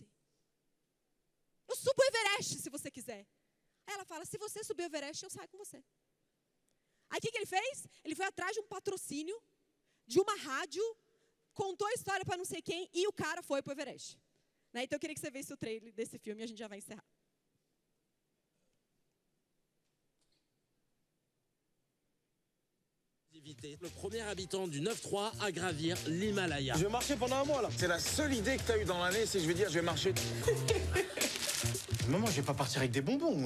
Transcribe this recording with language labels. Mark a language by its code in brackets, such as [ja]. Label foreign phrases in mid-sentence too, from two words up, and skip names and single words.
[pt] Eu subo o Everest, se você quiser. Aí ela fala: se você subir o Everest, eu saio com você. Aí o que ele fez? Ele foi atrás de um patrocínio, de uma rádio, contou a história para não sei quem, e o cara foi para o Everest. Né? Então eu queria que você visse o trailer desse filme e a gente já vai encerrar. [fr] Le premier habitant du 9-3 à gravir l'Himalaya. Je vais marcher pendant un mois là. C'est la seule idée que tu as eue dans l'année, c'est je vais dire je vais marcher. Maman, je vais pas partir avec des bonbons.